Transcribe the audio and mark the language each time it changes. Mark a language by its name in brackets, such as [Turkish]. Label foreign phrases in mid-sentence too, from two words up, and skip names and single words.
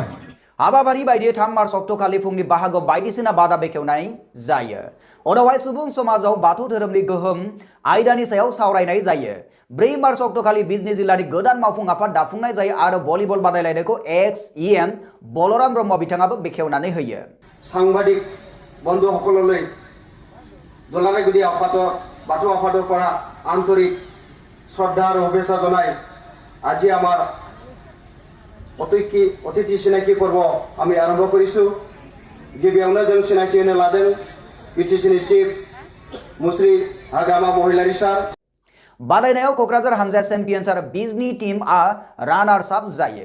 [Bodo] हाबाफारि बायदियै 3 मार्च अक्ट'खालि फुंनि बाहागोआव बायदिसिना बादा बेखेवनाय जायो। उनावहाय सुबुं समाजाव बाथौ धोरोमनि गोहोम आयदानि सायाव सावरायनाय जायो। 4 मार्च अक्ट'खालि बिजनी जिल्लानि गोदान मावफुं आफाद दाफुंनाय जायो आरो भलिबल बादायलायनायखौ एक्स-इएम बलराम ब्रह्म बिथाङाबो बेखेवनानै होयो। [Assamese] সাংবাদিক বন্ধুসকললৈ দুলাৰায় গুদি আফাদৰ বাথৌ আফাদৰ পৰা আন্তৰিক শ্ৰদ্ধা আৰু শুভেচ্ছা জনাই আজি আমাৰ অতিথি চিনাকি পৰ্ব আমি আৰম্ভ কৰিছোঁ। [Bodo] गिबियावनो जों सिनायथि होनो लादों बिटिसिनि चिफ मुस्रि हाग्रामा महिलारि सार। बादायनायाव क'क्राझार हानजाया चेम्पियन्स आरो बिजनी टीमआ रानार्स आप जायो।